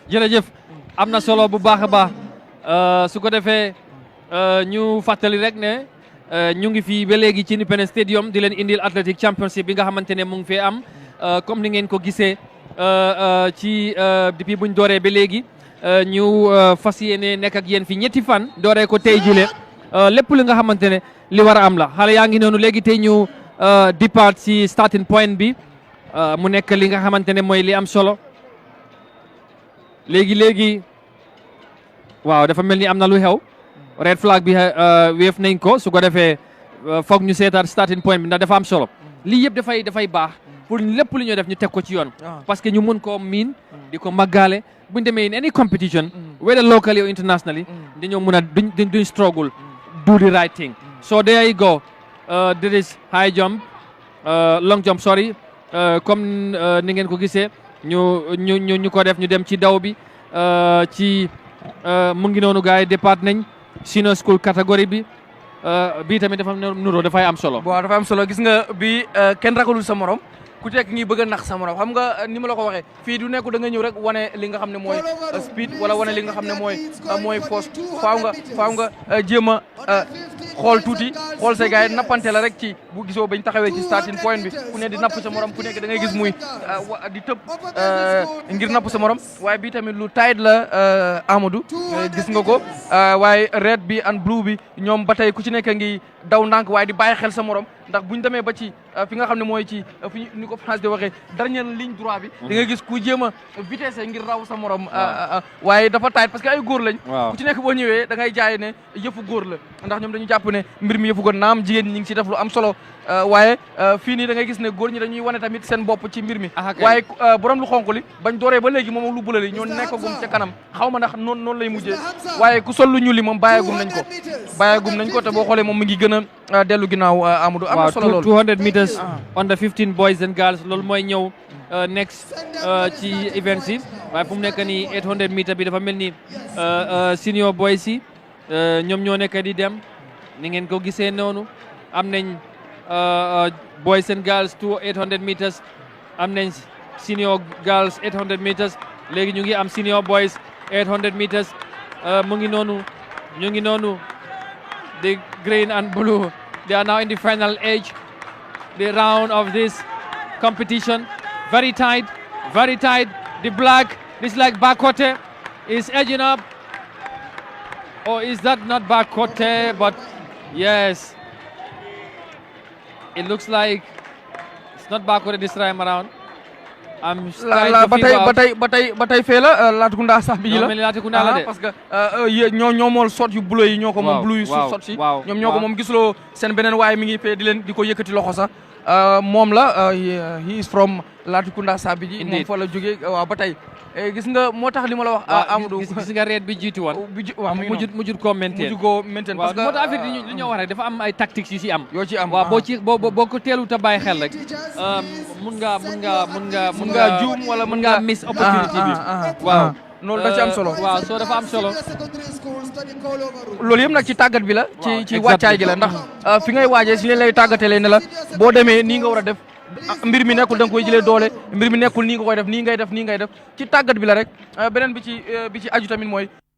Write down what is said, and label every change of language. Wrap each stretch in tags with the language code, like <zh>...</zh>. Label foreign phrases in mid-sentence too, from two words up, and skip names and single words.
<wo>jërëjëf am na solo bu baax a baax su ko defee ñu fàttali rek ne ñu ngi fii ba léegi ci Independence Stadium di leen indil</wo> <en>Athletic Championship</en> <wo>bi nga xamante ne mu ngi fee am comme ni ngeen ko gisee ci depuis buñ dooree ba léegi ñu fas yéene nekk ak yéen fi ñetti fan dooree ko tey jile lépp li nga xamante ne li war a am la xale yaa ngi noonu léegi tey ñu départ ci</wo> <en>starting point</en> <wo>bi mu nekk li nga xamante ne mooy li am solo léegi waaw dafa mel ni am na lu xew</wo> <en>red flag</en> <wo>bi weef nañ ko su ko defee foog ñu seetaat</wo> <en>starting point</en> <wo>bi ndax dafa am solo lii yëpp dafay baax pour lépp lu ñuy def ñu teg ko ci yoon</wo> <fr>parce que</fr> <wo>ñu mën koo miin di ko màggaale buñ demee</wo> <en>in any competition whether locally or internationally</en> <wo>dañoo mën a duñ</wo> <en>struggle do the right thing so there you go there is high jump long jump sorry</en> <wo>comme ni ngeen ko gisee ñu ko def ñu dem ci daw bi ci mu ngi noonu gars yi départ nañ</wo> <en>senior school</en> <wo>catégorie bi bii tamit dafa nuroo dafay am solo waaw dafay am solo gis nga bi kenn ragalul sa morom ku nekk ngi bëgg a nax sa morom xam nga ni ma la ko waxee fii du nekku da nga ñëw rek wane li nga xam ne mooy speed wala wane li nga xam ne mooy force faaw nga jéem a xool tuuti xool say gars yi nappante la rek ci bu gisoo bañ taxawee ci starting point bi ku ne di napp sa morom ku nekk da ngay gis muy di tëb ngir napp sa morom waaye bii tamit lu tight la Amadou gis nga ko waaye red bi</wo> <en>and blue</en> <wo>bi ñoom ba tey ku ci nekk ngi daw ndànk waaye di bàyyi xel sa morom ndax buñ demee ba ci fi nga xam ne mooy ci fi ni ko France di waxee</wo> <fr>dernière ligne droit</fr> <wo>bi da ngay gis ku jéem a vitesse ngir raw sa morom waaye dafa tight</wo> <fr>parce que</fr> <wo>ay góor lañ ku ci nekk boo ñëwee da ngay jaay ne yëfu góor la ndax ñoom dañu jàpp ne mbir mi yëfu góor naam jigéen ñi ngi ci def lu am solo waaye fii nii da ngay gis ne góor ñi dañuy wane tamit seen bopp ci mbir mi waaye borom lu xonk li bañ dooree ba léegi moom lu bula li ñoo nekkagum ca kanam xaw ma ndax noonu lay mujjee waaye ku sol lu ñuul li moom bàyyeegum nañ ko te boo xoolee moom mi ngi gën a dellu ginnaaw Amadou am na solo lool</wo> <en>200 meters under 15 boys and girls</en> <wo>loolu mooy ñëw next ci events yi waaye fu mu nekk nii 800 meters bi dafa mel ni</wo> <en>senior boys</en> <wo>yi ñoom ñoo nekk di dem ni ngeen ko gisee noonu am nañ</wo> <en>boys and girls to 800 meters</en> <wo>am nañ</wo> <en>senior girls 800 meters</en> <wo>léegi ñu ngi am</wo> <en>senior boys 800 meters</en> <wo>mu ngi noonu ñu ngi noonu</wo> <en>the green and blue they are now in the final age the round of this competition very tight the black this like Bakote is edging up or is that not Bakote but yes it looks like it's not Bakote this time around I'm trying to figure out</en> <wo>ba tey fee la Latrikunda sax bi la Latrikunda la de</wo> <fr>parce que</fr> <wo>ñoo mool sot yu bleu yi ñoo ko moom bleu yu sot si ñoom ñoo ko moom gisuloo seen beneen waaye mi ngi fee di ko yëkkati loxo sax moom la</wo> <en>he is from</en> <wo>Latrikunda sax bi moom fa la jógee waaw ba tey gis nga moo tax li ma la wax Amadou gis nga reet bi jiitu woon mujjut koo maintain</wo> <fr>parce que</fr> <wo>moo tax affaire li ñoo wax rek dafa am ay tactiques yu ci am yoo ci am waaw boo ko teelut a bàyyi xel rek mun nga juum wala mun nga</wo> <en>miss opportunity</en> <wo>bi waaw loolu da ci am solo waaw soo dafa am solo loolu yëpp nag ci tàggat bi la ci wàccaay gi la ndax fi ngay waajee si leen lay tàggatee ne la boo demee nii nga war a def mbir mi nekkul da nga koy jëlee doole mbir mi nekkul nii nga koy def nii ngay def ci tàggat bi la rek beneen bi ci aju tamit mooy</wo>